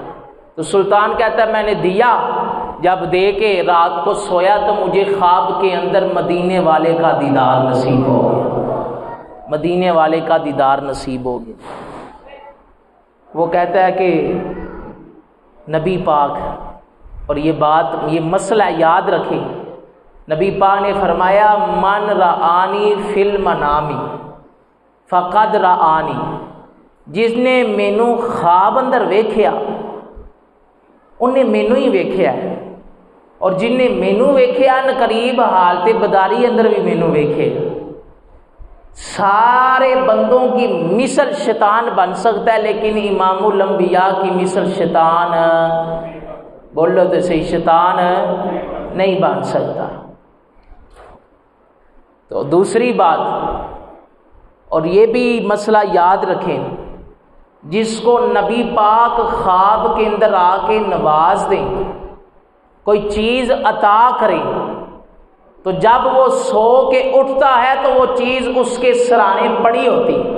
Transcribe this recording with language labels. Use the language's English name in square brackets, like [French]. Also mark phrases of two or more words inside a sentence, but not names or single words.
[Urdu] تو سلطان کہتا ہے میں نے دیا، جب دے کے رات کو سویا تو مجھے خواب کے اندر مدینے والے کا دیدار نصیب ہو گیا، مدینے والے کا دیدار نصیب ہو گیا۔ وہ کہتا ہے کہ نبی پاک، اور یہ بات، یہ مسئلہ یاد رکھیں، نبی پاک نے فرمایا [Arabic] من رآنی فی المنام فقد رآنی، [Punjabi] جس نے مینوں خواب اندر ویکھیا انہیں مینوں ہی ویکھیا ہے، اور جن نے مینوں ویکھیا ان قریب حالت بداری اندر بھی مینوں ویکھے۔ [Urdu] سارے بندوں کی مثل شیطان بن سکتا ہے، لیکن امام الانبیاء کی مثل شیطان، بولو تو صحیح، شیطان نہیں بن سکتا۔ تو دوسری بات، اور یہ بھی مسئلہ یاد رکھیں، جس کو نبی پاک خواب کے اندر آ کے نواز دیں، کوئی چیز عطا کریں، تو جب وہ سو کے اٹھتا ہے تو وہ چیز اس کے سرانے پڑی ہوتی۔